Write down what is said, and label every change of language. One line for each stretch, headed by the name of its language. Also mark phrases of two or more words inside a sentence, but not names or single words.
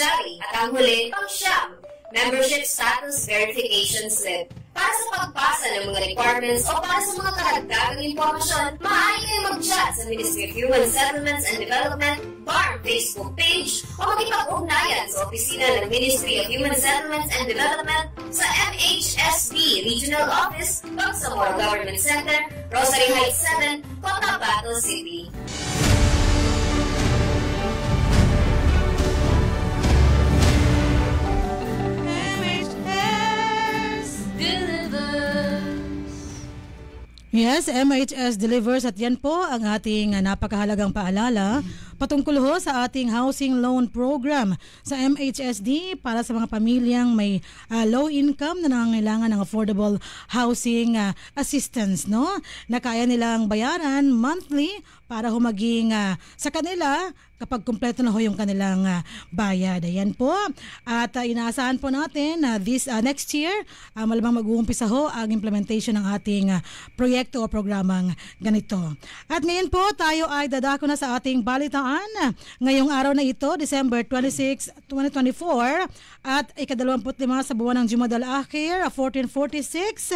Filipino: At ang huli, pang-siyam, membership status verification slip. Para sa pagpasa ng mga requirements o para sa mga karagdagang impormasyon, maaari kayo mag-chat sa Ministry of Human Settlements and Development BARM Facebook page o makipag-ugnayan sa opisina ng Ministry of Human Settlements and Development sa MHSD Regional Office, Bangsamoro Government Center, Rosary Heights 7, Cotabato City. Yes, MHS delivers at yan po ang ating napakahalagang paalala patungkol ho sa ating
English: housing loan program
Filipino: sa MHSD para sa mga pamilyang may
English: low income
Filipino: na nangangailangan ng
English: affordable housing assistance,
Filipino: no? Na kaya nilang bayaran monthly para ho maging sa kanila kapag kumpleto na ho yung kanilang bayad. Ayan po. At inaasahan po natin na
English: this next year,
Filipino: malamang mag-uumpisa ho ang implementation ng ating proyekto o programang ganito. At ngayon po, tayo ay dadako na sa ating balitaan ngayong araw na ito, December 26, 2024 at ika-25 sa buwan ng Jumadal Akhir, 1446.